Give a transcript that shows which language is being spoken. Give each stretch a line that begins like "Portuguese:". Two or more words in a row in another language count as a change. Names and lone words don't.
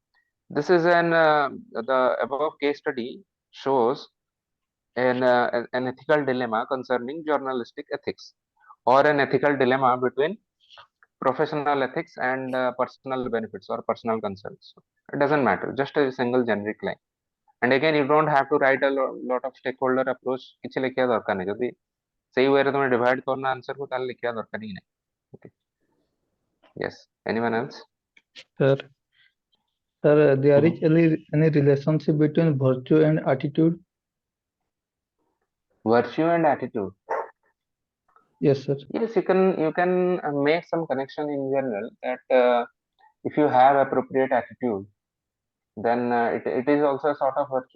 English: This is the above case study shows an ethical dilemma concerning journalistic ethics, or an ethical dilemma between professional ethics and personal benefits or personal concerns. It doesn't matter, just a single generic line. And again, you don't have to write a lot of stakeholder approach.
Odia: କିଛି ଲେଖିବା ଦରକାର ନାହିଁ, ଯଦି ସେଇ ୱେରେ ତମେ ଡିଭାଇଡ କରନା ଆନ୍ସର କୁ ତାହେଲେ ଲେଖିବା ଦରକାର ହିଁ ନାହିଁ.
English: Okay. Yes, anyone else? Sir, there is any relationship between virtue and attitude? Virtue and attitude. Yes, sir. Yes, you can make some connection in general that if you have appropriate attitude, then it is also a sort of virtue.